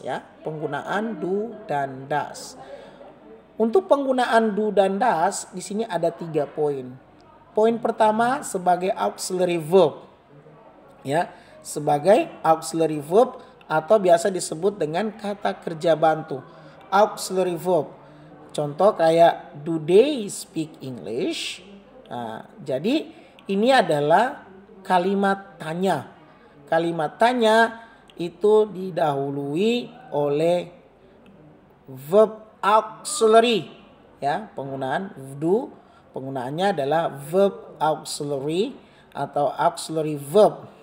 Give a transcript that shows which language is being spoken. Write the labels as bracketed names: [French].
[Indonesian] Ya, penggunaan do dan does. Untuk penggunaan do dan does di sini ada 3 poin. Poin pertama sebagai auxiliary verb. Ya, sebagai auxiliary verb atau biasa disebut dengan kata kerja bantu. [English] Auxiliary verb. [Indonesian] Contoh kayak [English] do they speak English? [Indonesian] Nah, jadi ini adalah kalimat tanya. Kalimat tanya itu didahului oleh verb auxiliary. Ya, penggunaan do, penggunaannya adalah verb auxiliary atau auxiliary verb.